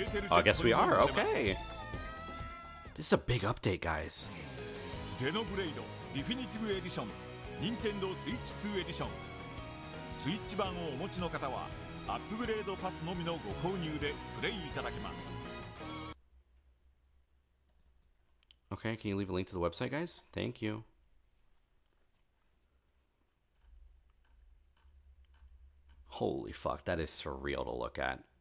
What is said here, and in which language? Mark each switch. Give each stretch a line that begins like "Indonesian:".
English: Oh, I guess we are. Okay. This is a big update, guys.
Japanese: Xenoblade Definitive Edition Nintendo Switch 2 Edition スイッチ版をお持ちの方はアップグレードパスのみのご購入でプレイいただけます。
English: Okay, can you leave a link to the website, guys? Thank you. Holy fuck, that is surreal to look at.